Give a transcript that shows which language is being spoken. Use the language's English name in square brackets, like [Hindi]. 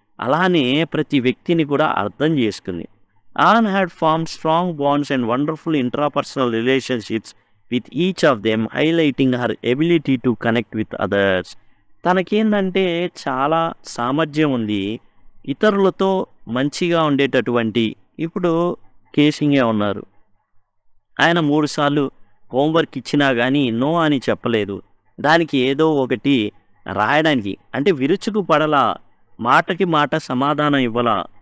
[Telugu] అలానే ప్రతి వ్యక్తిని కూడా అర్థం చేసుకుంది. [English] Anne had formed strong bonds and wonderful intrapersonal relationships with each of them, highlighting her ability to connect with others. [Telugu] తనకేందంటే చాలా సామర్థ్యం ఉంది ఇతరులతో మంచిగా ఉండేటటువంటి. ఇప్పుడు కేసింగే ఉన్నారు. ఆయన 3 సార్లు హోంవర్క్ ఇచ్చినా కానీ నో అని చెప్పలేదు. దానికి ఏదో ఒకటి రాయడానికి, అంటే విరుచుకు పడలా, మాటకి మాట సమాధానం ఇవ్వలా.